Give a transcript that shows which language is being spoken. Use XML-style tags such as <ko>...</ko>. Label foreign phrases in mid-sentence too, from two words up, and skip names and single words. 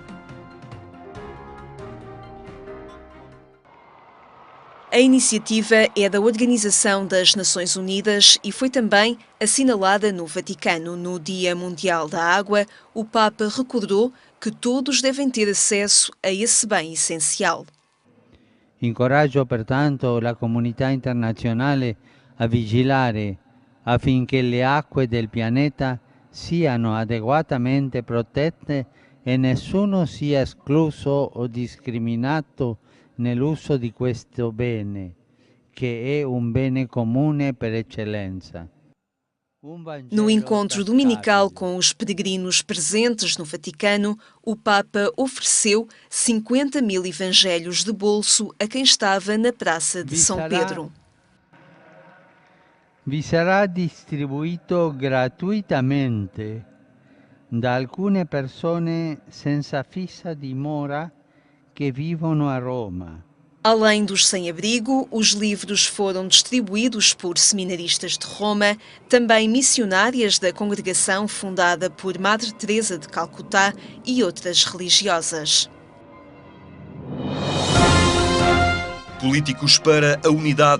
<pt>A iniciativa é da Organização das Nações Unidas e foi também assinalada no Vaticano. No Dia Mundial da Água, o Papa recordou que todos devem ter acesso a esse bem essencial.</pt> <it>Incoraggio pertanto la comunità internazionale a vigilare affinché le acque del pianeta siano adeguatamente protette e nessuno sia escluso o discriminato nell'uso di questo bene, che è un bene comune per eccellenza.</it> <pt>No encontro dominical com os peregrinos presentes no Vaticano, o Papa ofereceu 50.000 evangelhos de bolso a quem estava na Praça de São Pedro.</pt> <it>Vi sarà distribuito gratuitamente da alcune persone senza fissa dimora che vivono a Roma.</it> <pt>Além dos sem-abrigo, os livros foram distribuídos por seminaristas de Roma, também missionárias da congregação fundada por Madre Teresa de Calcutá e outras religiosas. Políticos para a Unidade.</pt>